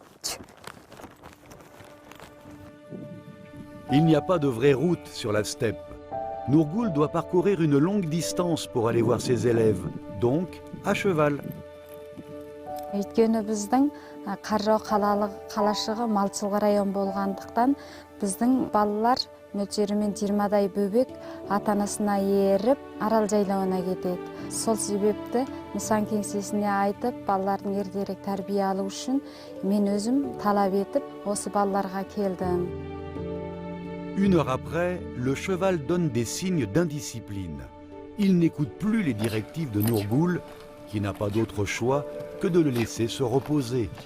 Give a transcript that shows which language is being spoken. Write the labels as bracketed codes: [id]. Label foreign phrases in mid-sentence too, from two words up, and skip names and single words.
[fr] Il n'y a pas de vraie route sur la steppe. Nourgoul doit parcourir une longue distance pour aller voir ses élèves, donc à cheval. [kk] Өйткені біздің Қаржау қалашығы малшылық район болғандықтан біздің балалар мөлшерімен 20-дай бөбек ата-анасына еріп арал жайлауына кетеді. Сол себепті нысан кеңсесіне айтып, балалардың ертерек тәрбие алу үшін мен өзім талап етіп, осы балаларға келдім. [fr] Une heure après, le cheval donne des signes d'indiscipline. Il n'écoute plus les directives de Nourgoul, qui n'a pas d'autre choix que de le laisser se reposer.